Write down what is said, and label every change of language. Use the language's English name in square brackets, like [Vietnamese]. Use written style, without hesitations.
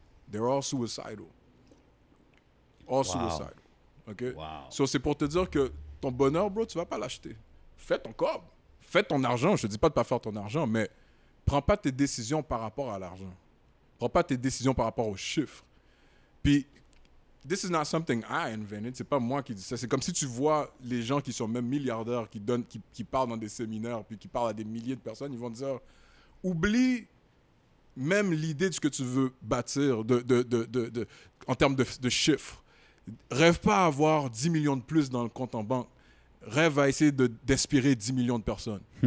[English] They're all suicidal. All suicidal. OK? Wow. [French] So, c'est pour te dire que ton bonheur, bro, tu vas pas l'acheter. Fais ton corps. Fais ton argent. Je te dis pas de pas faire ton argent, mais prends pas tes décisions par rapport à l'argent. Prends pas tes décisions par rapport aux chiffres. [English] Puis, this is not something I invented. [French] C'est pas moi qui dis ça. C'est comme si tu vois les gens qui sont même milliardaires, qui parlent dans des séminaires, puis qui parlent à des milliers de personnes, ils vont dire, oublie même l'idée de ce que tu veux bâtir en termes de chiffres. Rêve pas à avoir 10 millions de plus dans le compte en banque. Rêve à essayer d'inspirer 10 millions de personnes.